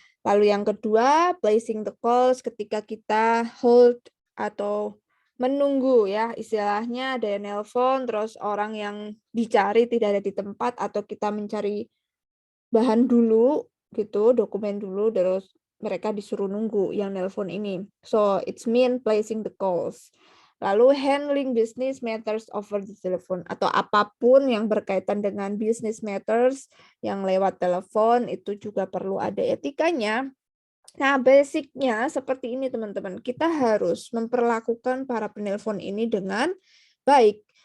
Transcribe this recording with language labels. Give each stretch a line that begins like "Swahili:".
Indonesian: Lalu yang kedua,
English: placing the calls,
Indonesian: ketika kita hold atau menunggu ya, istilahnya ada yang nelpon, terus orang yang dicari tidak ada di tempat, atau kita mencari bahan dulu gitu, dokumen dulu, terus mereka disuruh nunggu yang nelpon ini.
English: So, it's mean placing the calls.
Indonesian: Lalu
English: handling business matters over the telephone,
Indonesian: atau apapun yang berkaitan dengan business matters yang lewat telepon itu juga perlu ada etikanya. Nah, basicnya seperti ini teman-teman. Kita harus memperlakukan para penelpon ini dengan baik.